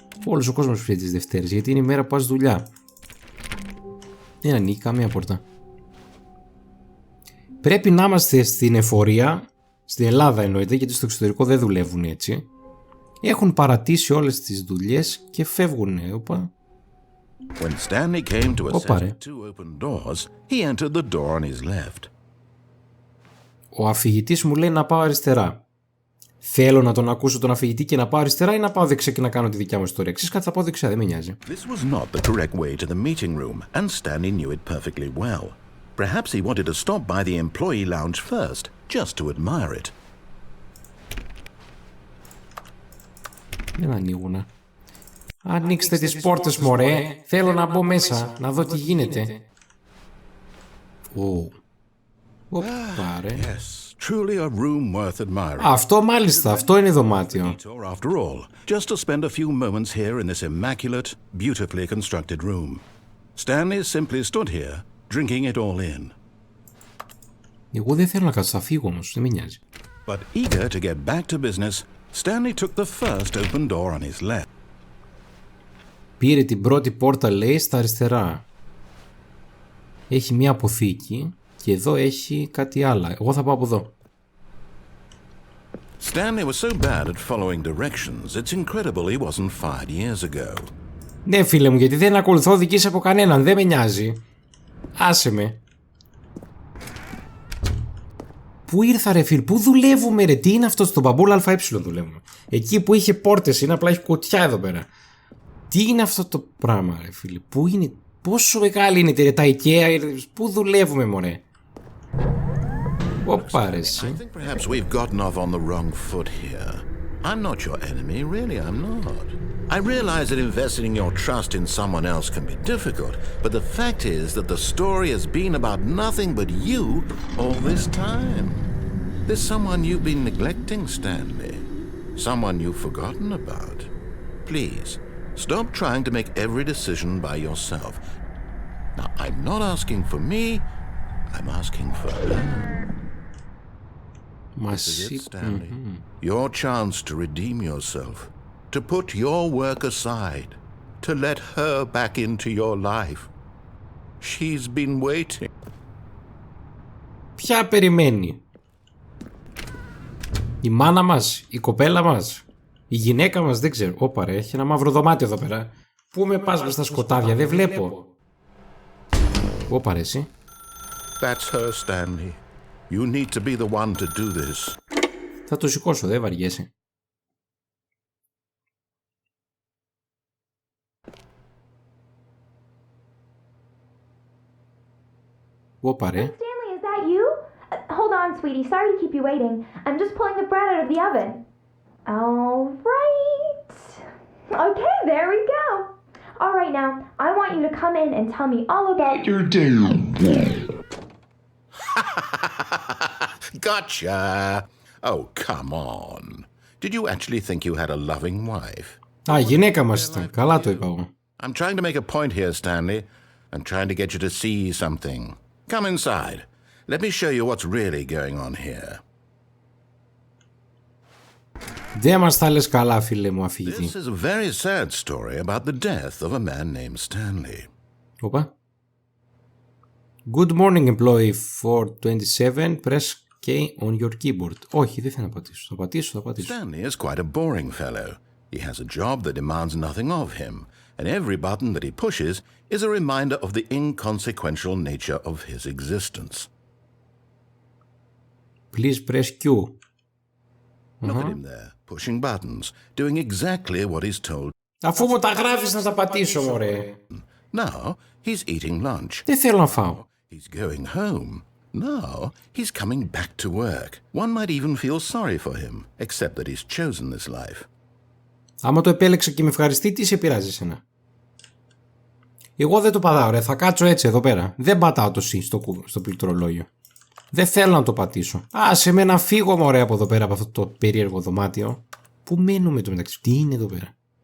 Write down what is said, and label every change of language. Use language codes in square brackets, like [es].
[el] Όλος ο κόσμος ψηφίζει τις Δευτέρες. Γιατί είναι η μέρα που πας δουλειά. Δεν ανοίγει καμία πόρτα. Πρέπει να είμαστε στην εφορία. Στην Ελλάδα εννοείται, γιατί στο εξωτερικό δεν δουλεύουν έτσι. Έχουν παρατήσει όλες τις δουλειές και φεύγουν. Οπα. [en] When Stanley came to a set of two open doors, he entered the door on his left. [el] Ο αφηγητής μου λέει να πάω αριστερά. Θέλω να τον ακούσω τον αφηγητή και να πάω αριστερά ή να πάω δεξιά και να κάνω τη δικιά μου ιστορία? Ξέρεις κάτι, θα πάω δεξιά, δεν με νοιάζει. [en] This was not the correct way to the meeting room, and Stanley knew it perfectly well. Perhaps he wanted to stop by the employee lounge first, just to admire it. [el] Δεν ανοίγουνε. Ανοίξτε τις πόρτες μωρέ, θέλω να μπω μέσα, να δω τι γίνεται. Ω, πάρε. [en] Yes, truly a room worth admiring. [el] Αυτό μάλιστα, αυτό είναι δωμάτιο. [en] After all, just to spend a few moments here in this immaculate, beautifully constructed room. Stanley simply stood here, drinking it all in. [el] Εγώ δεν θέλω να κάτσω, θα φύγω όμως, δεν με νοιάζει. [en] But eager to get back to business, Stanley took the first open door on his left. [el] Πήρε την πρώτη πόρτα, λέει, στα αριστερά. Έχει μία αποθήκη και εδώ έχει κάτι άλλο. Εγώ θα πάω από εδώ. [en] Stanley was so bad at following directions, it's incredible he wasn't fired years ago. [el] Ναι, φίλε μου, γιατί δεν ακολουθώ οδηγήσεις από κανέναν, δεν με νοιάζει. Άσε με. Πού ήρθα ρε φίλ, πού δουλεύουμε ρε, τι είναι αυτό, στον Μπαμπούλ ΑΕ δουλεύουμε. Εκεί που είχε πόρτες, είναι απλά έχει κουτιά εδώ πέρα. Τι είναι αυτό το πράγμα ρε φίλε, πού είναι, πόσο μεγάλη είναι ρε, τα Εκεί, πού δουλεύουμε μωρέ. Ωπα ρε εσύ. [en] I think perhaps we've gotten off on the wrong foot here. I'm not your enemy, really I'm not. I realize that investing your trust in someone else can be difficult, but the fact is that the story has been about nothing but you all this time. There's someone you've been neglecting, Stanley. Someone you've forgotten about. Please, stop trying to make every decision by yourself. Now, I'm not asking for me, I'm asking for her. This is it, Stanley. Your chance to redeem yourself. To put your work aside, to let her back into your life. She's been waiting. [el] Ποια περιμένει? Η μάνα μας, η κοπέλα μας, η γυναίκα μας, δεν ξέρω. Ωπα ρε, έχει ένα μαύρο δωμάτιο εδώ πέρα. Πού με πας μες στα σκοτάδια, δεν βλέπω. Ωπα ρε εσύ. [en] That's her, Stanley. You need to be the one to do this. [el] Θα το σηκώσω, δεν βαριέσαι. Ωπα ρε. [en] Stanley, is that you? Hold on, sweetie. Sorry to keep you waiting. I'm just pulling the bread out of the oven. All right. Okay, there we go. All right, now, I want you to come in and tell me all about your day. Gotcha. Oh, come on. Did you actually think you had a loving wife? [el] Α, γυναίκα μας ήταν. Καλά το είπα εγώ. [en] I'm trying to make a point here, Stanley. I'm trying to get you to see something. Come inside. Let me show you what's really going on here. [el] Δεν μας τα λες καλά, φίλε μου, αφηγητή. [en] This is a very sad story about the death of a man named Stanley. Οπα. Good morning, employee 427. Press K on your keyboard. [el] Όχι, δεν θέλω να πατήσω. Θα πατήσω. [en] Stanley is quite a boring fellow. He has a job that demands nothing of him, and every button that he pushes is a reminder of the inconsequential nature of his existence. Please press Q. Look at him there, pushing buttons, doing exactly what he's told. [el] Αφού μου τα γράφεις να τα πατήσω, μωρέ. [en] Now, he's eating lunch. [el] Δεν θέλω να φάω. [en] He's going home. Now, he's coming back to work. One might even feel sorry for him, except that he's chosen this life. [el] Άμα το επέλεξα και με ευχαριστεί, τι σε πειράζει εσένα? Εγώ δεν το πατάω, ρε. Θα κάτσω έτσι εδώ πέρα. Δεν πατάω το C στο πληκτρολόγιο. Δεν θέλω να το πατήσω. Άσε με να φύγω, μωρέ, από εδώ πέρα, από αυτό το περίεργο δωμάτιο. Πού μένουμε το μεταξύ? Τι είναι εδώ πέρα?